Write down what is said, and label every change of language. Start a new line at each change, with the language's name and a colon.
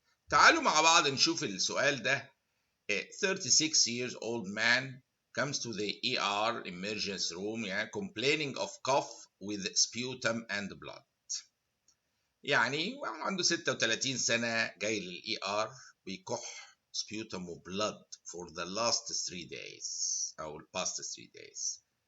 Arabic: تعالوا مع بعض نشوف السؤال ده.
English: A 36 years old man comes to the ER emergency room
Arabic: يعني
English: complaining of cough with sputum and blood.
Arabic: يعني واحد عنده 36 سنة جاي للإي آر بيكح
English: sputum
Arabic: و
English: blood for the last 3 days
Arabic: أو
English: past 3 days.